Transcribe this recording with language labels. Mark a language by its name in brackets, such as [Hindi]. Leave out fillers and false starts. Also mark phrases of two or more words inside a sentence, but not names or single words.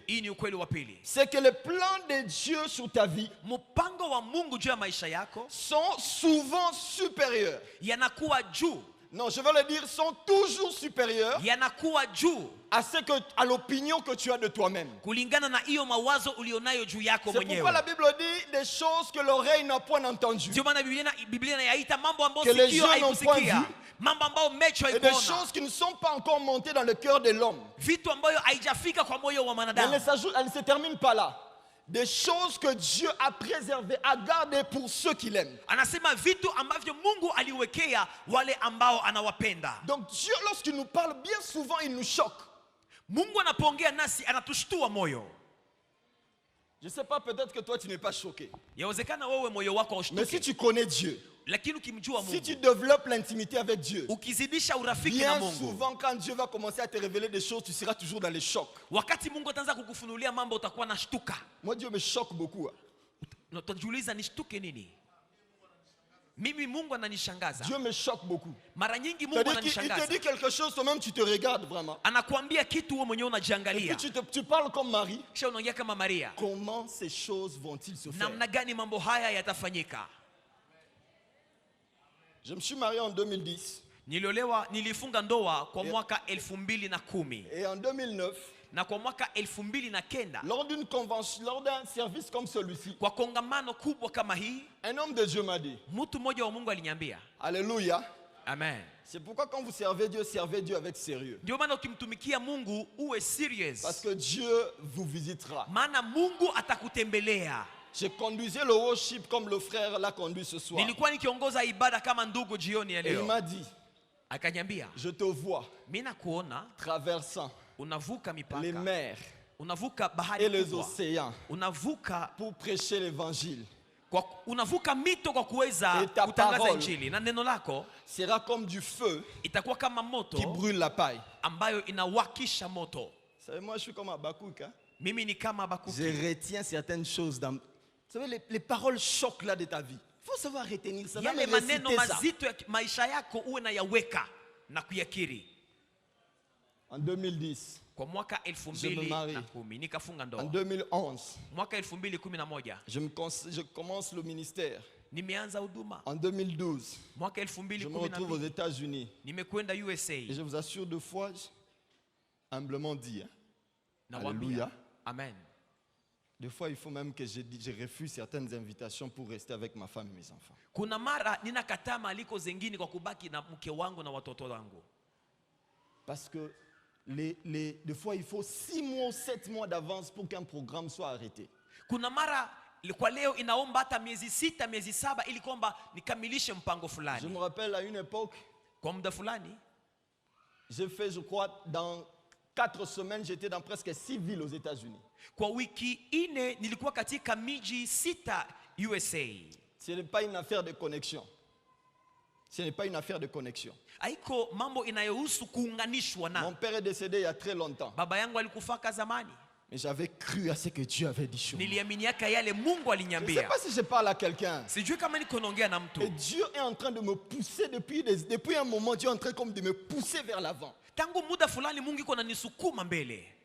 [Swahili] hii ni ukweli wa pili. [French] C'est que les plans de Dieu sur ta vie [Swahili] Mpango wa Mungu juu ya maisha yako [French] sont souvent supérieurs. [Swahili] yanakuwa juu, [French] Non, je veux le dire, sont toujours supérieurs [Swahili] yanakuwa juu [French] à l'opinion que tu as de toi-même. [Swahili] kulingana na hiyo mawazo ulionayo juu yako [French] C'est pourquoi la [Swahili] mwenyewe. [French] Bible dit des choses que l'oreille n'a point entendues [Swahili] Ndio maana Biblia inayaita mambo ambayo [French] Que les [Swahili] sikio [French] yeux n'ont point [Swahili] haikusikia, [French] vu. [Swahili] mambo ambayo macho [French] et des [Swahili] haikuona, [French] choses qui ne sont pas encore montées dans le cœur de l'homme. [Swahili] vitu ambayo haijafika kwa moyo wa [French] Elle [Swahili] mwanadamu. [French] ne se termine pas là. Des choses que Dieu a préservées, a gardées pour ceux qu'il aime. [Swahili] Anasema vitu ambavyo Mungu aliwekea wale ambao anawapenda. [French] Donc Dieu, lorsqu'il nous parle, bien souvent, il nous choque. [Swahili] Mungu anapoongea nasi anatushtua moyo. [French] Je ne sais pas, peut-être que toi, tu n'es pas choqué. [Swahili] Yawezekana wewe moyo wako [French] Mais si [Swahili] haushtuki, [French] tu connais Dieu, [Swahili] lakini ukimjua [French] si tu [Swahili] Mungu, [French] développes l'intimité avec Dieu, [Swahili] ukizidisha urafiki na [French] bien [Swahili] Mungu, [French] souvent, quand Dieu va commencer à te révéler des choses, tu seras toujours dans les chocs. [Swahili] wakati Mungu ataanza kukufunulia mambo utakuwa na shtuka. [French] Moi, Dieu me choque beaucoup. [Swahili] Na utajiuliza nishtuke nini? Mimi Mungu ananishangaza. [French] Dieu me choque beaucoup. [Swahili] Mara nyingi Mungu [French] C'est-à-dire qu'il te [Swahili] ananishangaza. [French] dit quelque chose, toi-même, tu te regardes vraiment. [Swahili] Anakuambia kitu wewe mwenyewe [French] Et puis [Swahili] unajiangalia. [French] tu parles comme Marie. [Swahili] Kisha unaongea kama Maria. [French] Comment ces choses vont-ils se faire? [Swahili] Namna gani mambo haya yatafanyika? [French] Je me suis marié en 2010. [Swahili] Nilifunga ndoa kwa mwaka 2010. [French] Et en 2009, [Swahili] Na kwa mwaka 2009 [French] lors d'une convention, lors d'un service comme celui-ci, [Swahili] kwa kongamano kubwa kama hii, [French] un homme de Dieu m'a dit, [Swahili] mtu mmoja wa Mungu aliniambia. [French] Alléluia. [Swahili] Amen. [French] C'est pourquoi quand vous servez Dieu avec sérieux. [Swahili] Ndio maana ukimtumikia Mungu uwe serious. [French] Parce que Dieu vous visitera. [Swahili] Maana Mungu atakutembelea. [French] Je conduisais le worship comme le frère l'a conduit ce soir. [Swahili] Nilikuwa nikiongoza ibada kama ndugu jioni ya [French] Et il [Swahili] leo. [French] m'a dit, [Swahili] Akaniambia, [French] je te vois [Swahili] mimi nakuona [French] traversant [Swahili] unavuka [French] les [Swahili] mipaka, [French] mers [Swahili] unavuka [French] et [Swahili] bahari [French] les [Swahili] kubwa, [French] océans [Swahili] unavuka [French] pour prêcher l'évangile. [Swahili] unavuka mito kwa kuweza [French] Et ta [Swahili] kutangaza [French] parole [Swahili] injili, na neno lako [French] sera comme du feu [Swahili] itakuwa kama moto [French] qui brûle la paille. [Swahili] ambayo inawakisha moto. [French] Vous savez, moi je suis comme Habakkuk. Hein? [Swahili] Mimi ni kama [French] Je [Swahili] Habakuki. [French] retiens certaines choses dans... Vous savez, les paroles chocs là de ta vie. Il faut savoir retenir ça. [Swahili] Yale [French] Même [Swahili] maneno [French] réciter ça. [Swahili] mazito ya maisha yako uwe na yaweka na kuyakiri. [French] En 2010, [Swahili] Kwa mwaka [French] Je me marie. [Swahili] 2010 nikafunga [French] en [Swahili] ndoa. 2011, Mwaka 2011 [French] je commence le ministère. [Swahili] nimeanza huduma. [French] En 2012, [Swahili] Mwaka [French] je me retrouve aux [Swahili] 2012 [French] États-Unis. [Swahili] nimekwenda USA. [French] Et je vous assure de foi, humblement dit, hein, [Swahili] Nawaambia, [French] Alléluia. [Swahili] amen. [French] Des fois, il faut même que je refuse certaines invitations pour rester avec ma femme et mes enfants. [Swahili] Kuna mara ninakataa maaliko zingine kwa kubaki na mke wangu na watoto wangu. [French] Parce que des fois, il faut 6 mois ou 7 mois d'avance pour qu'un programme soit arrêté. [Swahili] Kuna mara kwa leo inaomba hata miezi 6, miezi 7 ili kwamba nikamilishe mpango [French] Je [Swahili] fulani. [French] me rappelle à une époque, [Swahili] Kwa muda fulani [French] j'ai fait, je crois, dans 4 semaines, j'étais dans presque 6 villes aux États-Unis. [Swahili] kwa wiki 4 nilikuwa katika miji 6 USA. [French] Ce n'est pas une affaire de connexion. Ce n'est pas une affaire de connexion. [Swahili] Haiko mambo inayohusu kuunganishwa [French] Mon [Swahili] na. [French] père est décédé il y a très longtemps. [Swahili] Baba yangu alikufaka zamani. [French] Mais j'avais cru à ce que Dieu avait dit sur moi. [Swahili] Niliaminiaka yale Mungu [French] Je ne sais [Swahili] aliniambia. [French] pas si je parle à quelqu'un. [Swahili] Sijui kama niko naongea na mtu. [French] Et Dieu est en train de me pousser depuis un moment. Dieu est en train comme de me pousser vers l'avant. [Swahili] Tangu muda fulani Mungu iko ananisukuma mbele.